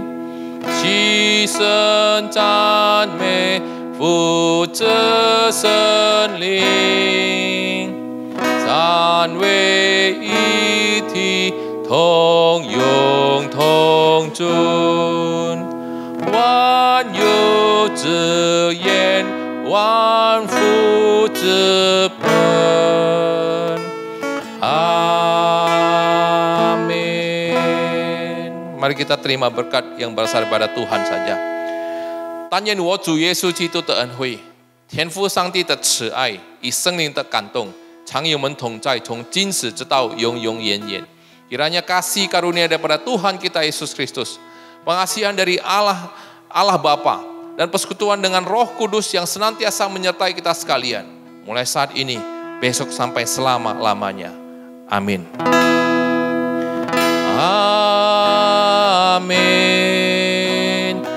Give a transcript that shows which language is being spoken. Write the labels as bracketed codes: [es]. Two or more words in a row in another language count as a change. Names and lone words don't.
[zh] 齐声赞美父子圣灵，三位一体，同用同尊，万有之言，万福之本。Amin. [id] Mari kita terima berkat yang berasal daripada Tuhan saja. [zh] 但愿我主耶稣基督的恩惠，天父上帝的慈爱，与圣灵的感动，常与我们同在，从今时直到永永远远。 [id] Kiranya kasih karunia daripada Tuhan kita Yesus Kristus, pengasihan dari Allah Bapa, dan persekutuan dengan Roh Kudus yang senantiasa menyertai kita sekalian, mulai saat ini, besok sampai selama-lamanya. Amin. Amin.